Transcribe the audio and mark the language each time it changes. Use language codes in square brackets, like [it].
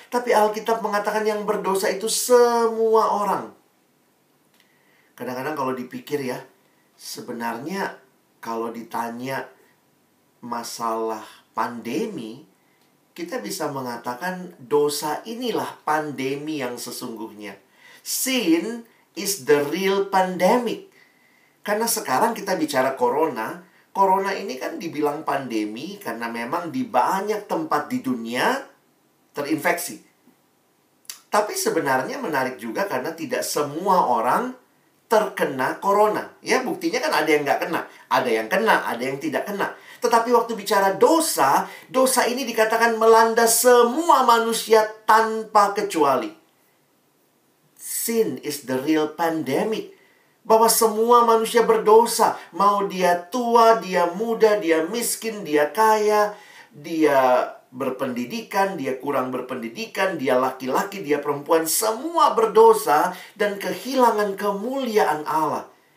[id] Tapi Alkitab mengatakan yang berdosa itu semua orang. Kadang-kadang kalau dipikir ya, sebenarnya kalau ditanya masalah pandemi, kita bisa mengatakan dosa inilah pandemi yang sesungguhnya. [en] Sin is the real pandemic. [id] Karena sekarang kita bicara corona. Corona ini kan dibilang pandemi karena memang di banyak tempat di dunia terinfeksi. Tapi sebenarnya menarik juga karena tidak semua orang terkena corona. Ya, buktinya kan ada yang nggak kena. Ada yang kena, ada yang tidak kena. Tetapi waktu bicara dosa, dosa ini dikatakan melanda semua manusia tanpa kecuali. [en] Sin is the real pandemic. [id] Bahwa semua manusia berdosa. Mau dia tua, dia muda, dia miskin, dia kaya, dia berpendidikan, dia kurang berpendidikan, dia laki-laki, dia perempuan. Semua berdosa dan kehilangan kemuliaan Allah.